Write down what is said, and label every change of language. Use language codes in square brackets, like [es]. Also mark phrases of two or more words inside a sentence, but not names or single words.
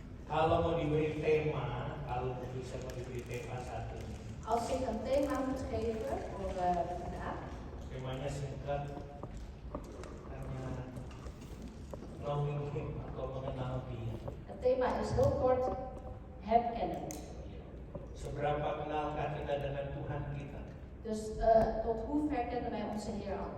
[id] Kalau mau diberi tema, kalau bisa mau diberi tema satu. [nl] Als ik een thema moet geven voor vandaag, [id] Temanya singkat, hanya [en] knowing him [id] atau mengenal dia. [nl] het thema is heel kort, herkennen. [id] Seberapa kenalkah kita dengan Tuhan kita? [nl] Dus tot hoe ver kennen wij onze Heer al?